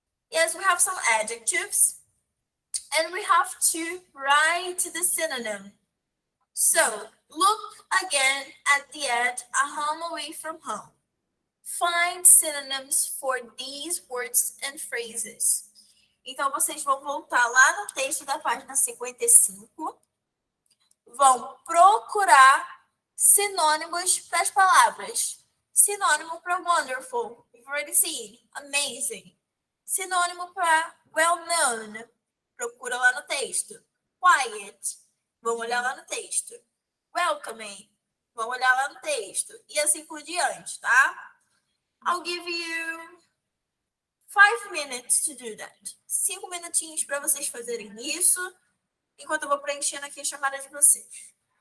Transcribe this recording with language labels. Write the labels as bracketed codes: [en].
[en] Yes, we have some adjectives. And we have to write the synonym. So, look again at the ad, a home away from home. Find synonyms for these words and phrases. [pt] Então, vocês vão voltar lá no texto da página 55, vão procurar sinônimos para as palavras. Sinônimo para wonderful, [en] we've already seen, [pt] amazing. Sinônimo para well-known, procura lá no texto. Quiet, vamos olhar lá no texto. Welcoming, vamos olhar lá no texto. E assim por diante, tá? [en] I'll give you 5 minutes to do that. [pt] 5 minutinhos para vocês fazerem isso, enquanto eu vou preenchendo aqui a chamada de vocês.